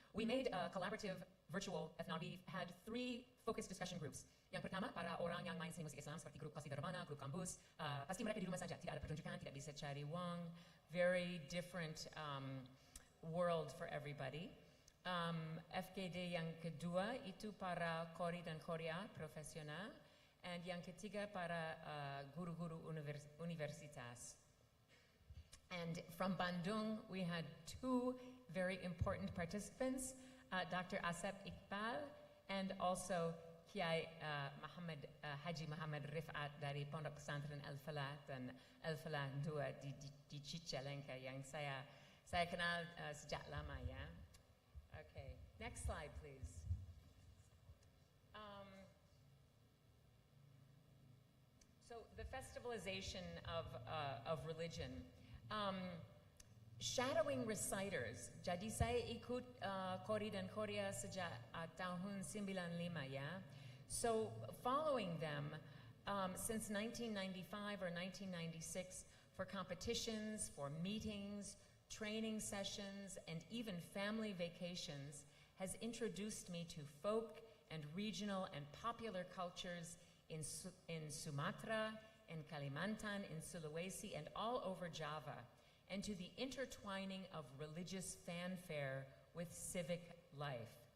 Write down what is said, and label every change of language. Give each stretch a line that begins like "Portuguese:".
English: We made a collaborative virtual ethnology. We had 3 focused discussion groups.
Indonesian: Yang pertama, para orang yang main seni musik Islam seperti grup Qasidah Rebana, grup kampus. Pasti mereka di rumah saja, tidak ada pertunjukan, tidak bisa cari uang.
English: Very different world for everybody.
Indonesian: FGD yang kedua itu para kori dan korea profesional. And yang ketiga para guru-guru universitas.
English: And from Bandung, we had 2 very important participants, Dr.
Indonesian: Asep Iqbal
English: and also
Indonesian: Kiai Haji Muhammad Rifat dari Pondok Pesantren Al-Falah dan Al-Falah 2 di Cicalengka yang saya kenal sejak lama, ya.
English: Okay, next slide, please. So the festivalization of religion. Shadowing reciters.
Indonesian: Jadi saya ikut Kori dan Korea sejak tahun 95, ya.
English: So following them since 1995 or 1996 for competitions, for meetings, training sessions, and even family vacations has introduced me to folk and regional and popular cultures in Sumatra, in Kalimantan, in Sulawesi, and all over Java, and to the intertwining of religious fanfare with civic life.